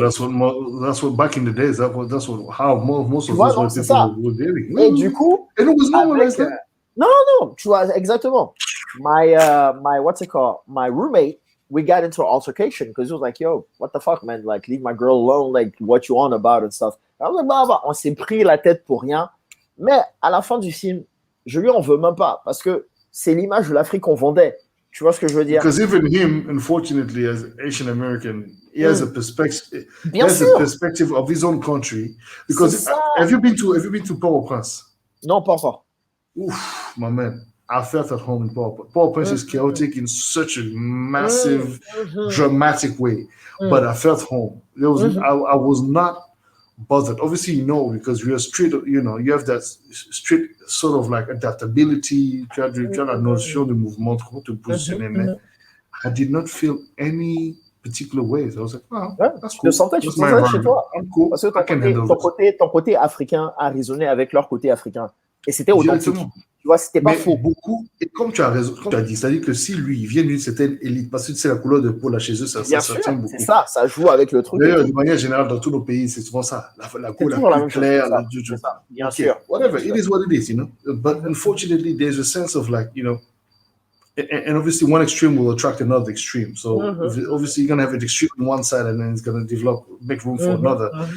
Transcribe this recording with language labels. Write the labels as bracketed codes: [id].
[en] that's what back in the days, that's how most of those people were doing. [fr] Et du coup, [en] and it was normalized. No, [fr] tu vois, exactement. [en] My what's it called? My roommate, we got into an altercation because he was like, yo, what the fuck, man? Like, leave my girl alone. Like, what you on about and stuff. I was like, [fr] bah, on s'est pris la tête pour rien. Mais à la fin du film, je lui en veux même pas parce que c'est l'image de l'Afrique qu'on vendait. Tu vois ce que je veux dire? [en] Because even him, unfortunately, as Asian American, he has a perspective. He has a perspective of his own country. Because have you been to Port-au-Prince? [fr] Non, pas encore. [en] Oof, my man. I felt at home in Port-au-Prince. Port-au-Prince is chaotic in such a massive, dramatic way. But I felt home. There was I was not bothered. Obviously, because we are street, you have that street sort of like adaptability, trying to notion the movement, to positionner. I did not feel any particular ways. I was like, wow, that's cool. [fr] Tu sentais chez toi. [en] I'm cool. [fr] Parce que ton côté africain a résonné avec leur côté africain. Et c'était authentique. Tu vois, c'était pas faux. Beaucoup, et comme tu as raison, comme tu as dit, c'est-à-dire que si lui, il vient d'une certaine élite, parce que c'est la couleur de peau là chez eux, ça tient beaucoup. C'est ça joue avec le truc. D'ailleurs, de manière générale, dans tous nos pays, c'est souvent ça. La peau la plus claire. Bien sûr. [en] Whatever, it is what it is, But unfortunately, there's a sense of like, and obviously one extreme will attract another extreme. So obviously you're going to have an extreme on one side and then it's going to make room for another.